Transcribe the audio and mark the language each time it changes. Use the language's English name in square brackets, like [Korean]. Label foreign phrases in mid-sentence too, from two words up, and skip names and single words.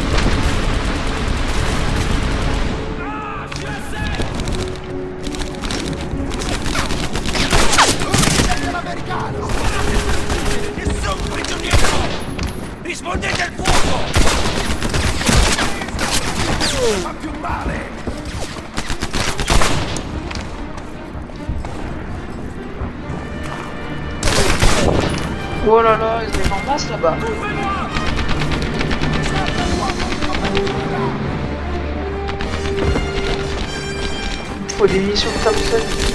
[Italian] L'americano! Nessun prigioniero! Rispondete al fuoco! Fa più male! [French] Oh là là, ils arrivent en masse là-bas. Il faut des missions de Thompson.